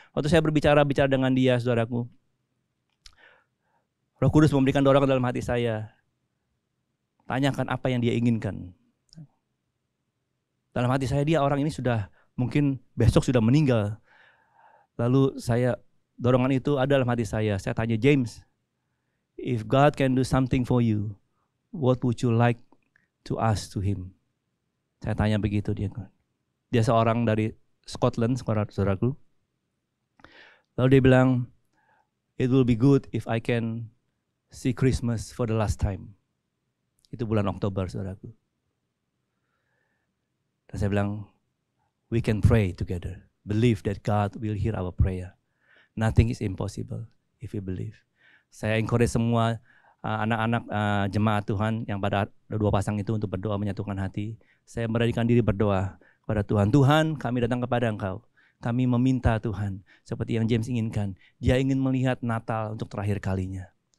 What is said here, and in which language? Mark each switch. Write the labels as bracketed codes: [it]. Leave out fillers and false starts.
[id] Waktu saya berbicara dengan dia, saudaraku, Roh Kudus memberikan dorongan dalam hati saya. Tanyakan apa yang dia inginkan. Dalam hati saya, orang ini sudah mungkin besok sudah meninggal. Lalu dorongan itu ada dalam hati saya. Saya tanya, [en] James, if God can do something for you, what would you like to ask to him? [id] Saya tanya begitu dia. Dia seorang dari Scotland, saudaraku. Lalu dia bilang, [en] it will be good if I can see Christmas for the last time. [id] Itu bulan Oktober, saudaraku. [en] Dan saya bilang, we can pray together. Believe that God will hear our prayer. Nothing is impossible if we believe. [id] Saya encourage semua anak-anak jemaat Tuhan yang pada dua pasang itu untuk berdoa menyatukan hati. Saya beranikan diri berdoa kepada Tuhan. Tuhan, kami datang kepada Engkau. Kami meminta Tuhan, seperti yang James inginkan. Dia ingin melihat Natal untuk terakhir kalinya.